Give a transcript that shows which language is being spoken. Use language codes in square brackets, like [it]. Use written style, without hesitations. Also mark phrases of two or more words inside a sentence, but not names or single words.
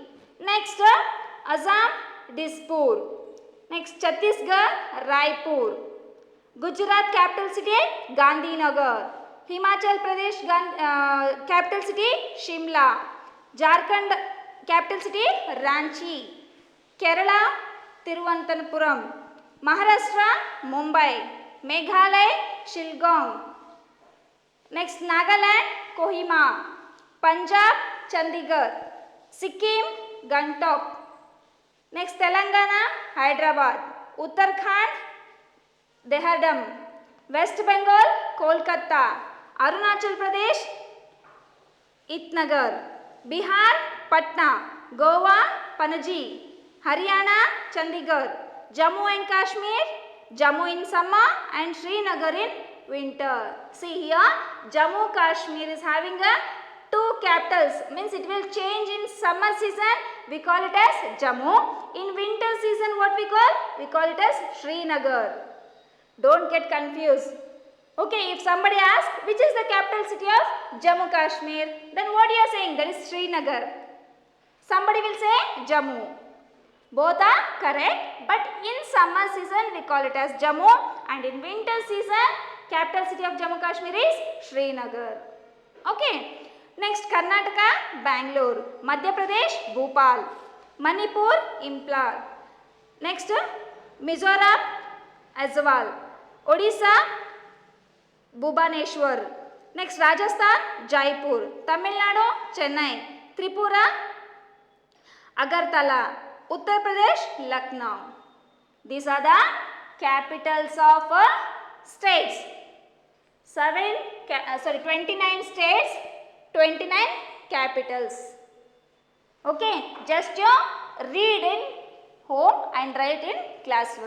[en] Next, Assam, Dispur. Next, Chhattisgarh, Raipur. Gujarat capital city, Gandhinagar. Himachal Pradesh capital city, Shimla. Jharkhand capital city, Ranchi. Kerala, Thiruvananthapuram. Maharashtra, Mumbai. Meghalaya, Shillong. Next, Nagaland, Kohima. Punjab, Chandigarh. Sikkim, Gangtok. Next, Telangana, Hyderabad. Uttarakhand, Dehradun. West Bengal, Kolkata. Arunachal Pradesh, Itnagar. Bihar, Patna, Goa, Panaji, Haryana, Chandigarh, Jammu and Kashmir, Jammu in summer and Srinagar in winter. See here, Jammu Kashmir is having a two capitals, means it will change in summer season, we call it as Jammu. In winter season what we call? We call it as Srinagar. Don't get confused. Okay, if somebody asks which is the capital city of Jammu Kashmir, then what you are saying? That is Srinagar. Somebody will say Jammu. Both are correct, but in summer season we call it as Jammu, and in winter season capital city of Jammu Kashmir is Srinagar. Okay. Next, Karnataka, Bangalore. Madhya Pradesh, Bhopal. Manipur, Imphal. Next, Mizoram, Aizawl. Odisha, Bhubaneswar. Next, Rajasthan, Jaipur. Tamil Nadu, Chennai. Tripura, Agartala. Uttar Pradesh, Lucknow. These are the capitals of states. 29 states, 29 capitals. Okay, just you read in home and write in classwork.